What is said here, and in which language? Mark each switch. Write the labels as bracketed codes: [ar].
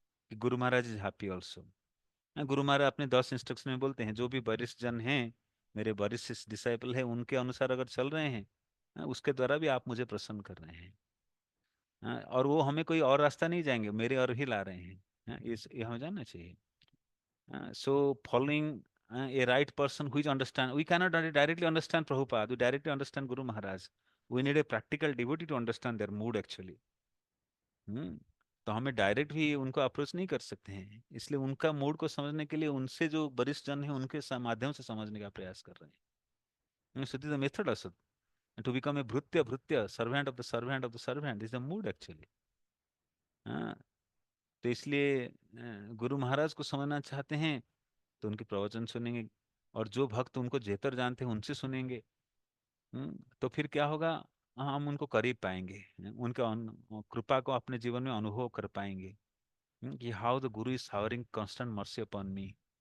[hi] Guru Maharaj [en] Is happy also. [hi] Guru Maharaj अपने 10 instruction में बोलते हैं, जो भी वरिष्ठ जन हैं, मेरे वरिष्ठ डिसाइपल हैं, उनके अनुसार अगर चल रहे हैं, उसके द्वारा भी आप मुझे प्रसन्न कर रहे हैं। और वो हमें कोई और रास्ता नहीं जाएंगे, मेरे और ही ला रहे हैं। ये हमें जानना चाहिए। [en] So following a right person who is understand, we cannot directly understand Prabhupada, we directly understand Guru Maharaj. We need a practical devotee to understand their mood actually। [hi] हम्म तो हमें डायरेक्ट भी उनको अप्रोच नहीं कर सकते हैं, इसलिए उनका मूड को समझने के लिए उनसे जो वरिष्ठ जन है उनके माध्यम से समझने का प्रयास कर रहे हैं। [en] So this is the method also। To become a bhrutya, servant of the servant of the servant is the mood actually. [hi] हाँ, तो इसलिए गुरु महाराज को समझना चाहते हैं तो उनके प्रवचन सुनेंगे, और जो भक्त उनको जेतर जानते हैं उनसे सुनेंगे। तो फिर क्या होगा, हम उनको करीब पाएंगे, उनका कृपा को अपने जीवन में अनुभव कर पाएंगे कि [en] How the guru is showering constant mercy upon me.